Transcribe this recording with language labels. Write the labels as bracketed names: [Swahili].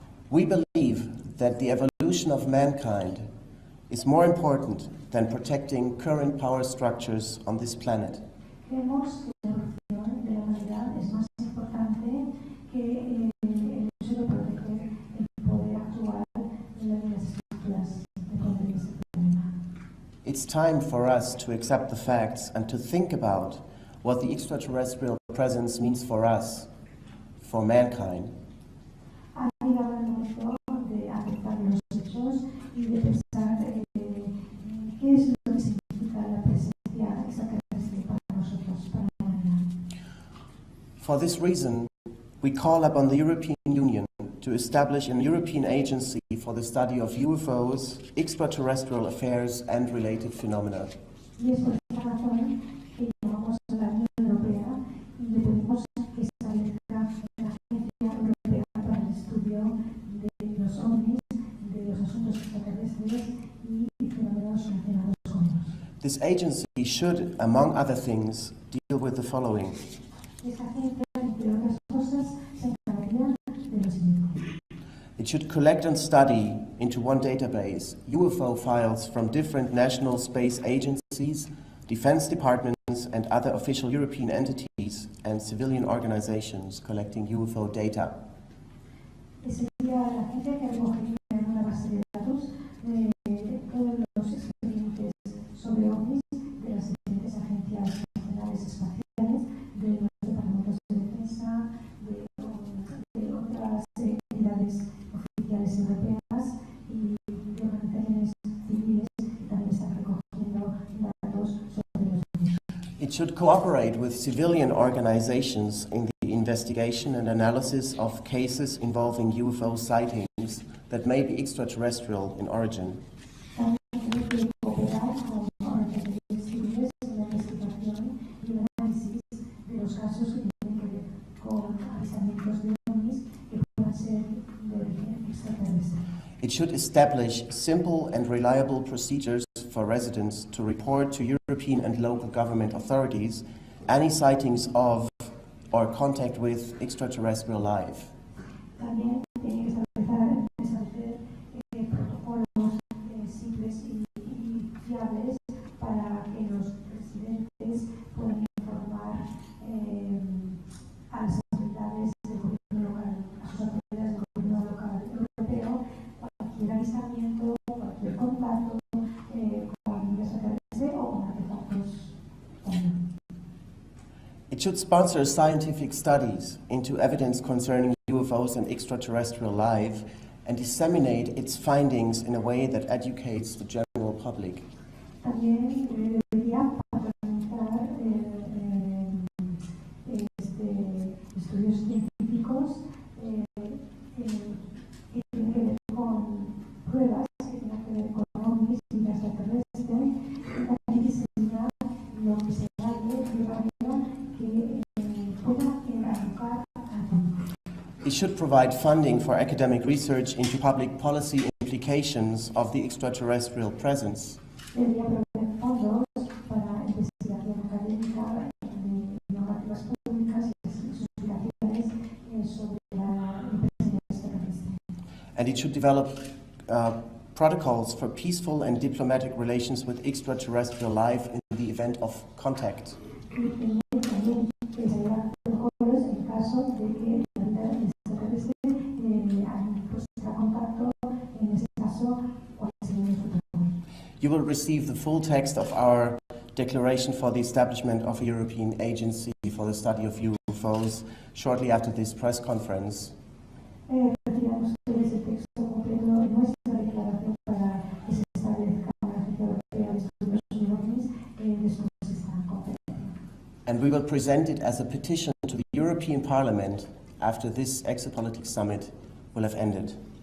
[English] We believe that the evolution of mankind is more important than protecting current power structures on this planet. [Spanish] Creemos que la evolución de la humanidad es más importante que el hecho de proteger el poder actual de las estructuras de poder de este planeta. [English] It's time for us to accept the facts and to think about what the extraterrestrial presence means for us, for mankind. [Spanish] Ha llegado el momento de aceptar los hechos y de pensar qué es lo que significa la presencia extraterrestre para nosotros, para la humanidad. [English] For this reason, we call upon the European Union to establish a European agency for the study of UFOs, extraterrestrial affairs, and related phenomena. [Spanish] Y es por esta razón que llamamos a la Unión Europea y le pedimos que establezca una agencia europea para el estudio de los ovnis, de los asuntos extraterrestres y fenómenos relacionados con ellos. [English] This agency should, among other things, deal with the following. [Spanish] Esta agencia, entre otras cosas, se encargaría de lo siguiente. [English] It should collect and study into one database UFO files from different national space agencies, defense departments, and other official European entities and civilian organizations collecting UFO data. [Spanish] Sería la agencia que recogería en una base de datos todos los expedientes sobre ovnis de las diferentes agencias nacionales espaciales, de los departamentos de defensa, de otras entidades oficiales europeas y de organizaciones civiles que también están recogiendo datos sobre los ovnis. [English] It should cooperate with civilian organizations in the investigation and analysis of cases involving UFO sightings that may be extraterrestrial in origin. [Spanish] También tiene que cooperar con organizaciones civiles en la investigación y el análisis de los casos que tienen que ver con avistamientos de ovnis que puedan ser de origen extraterrestre. [English] It should establish simple and reliable procedures for residents to report to European and local government authorities any sightings of or contact with extraterrestrial life. [Spanish] También tiene que establecer protocolos simples y fiables para que los residentes puedan informar a las autoridades del gobierno local, a sus autoridades del gobierno local europeo, cualquier avistamiento, cualquier contacto con un extraterrestre o con artefactos también. [English] It should sponsor scientific studies into evidence concerning UFOs and extraterrestrial life and disseminate its findings in a way that educates the general public. [Spanish] También debería patrocinar estudios científicos que tienen que ver con pruebas que tienen que ver con ovnis y vida extraterrestre y también diseñar lo que se llame de manera que pueda erradicar al mundo. [English] It should provide funding for academic research into public policy implications of the extraterrestrial presence. [Spanish] Debería proveer fondos para investigación académica de normativas públicas y sus implicaciones sobre la presencia extraterrestre. [English] And it should develop protocols for peaceful and diplomatic relations with extraterrestrial life in the event of contact. [Spanish] Y también desarrollar protocolos en caso de que la vida extraterrestre tenga contacto, en ese caso, cuáles serían los protocolos. [English] You will receive the full text of our declaration for the establishment of a European agency for the study of UFOs shortly after this press conference. [Spanish] Recibirán ustedes el texto completo de nuestra declaración para que se establezca una agencia europea de estudios sobre ovnis después de esta conferencia. [English] And we will present it as a petition to the European Parliament after this Exopolitics summit will have ended.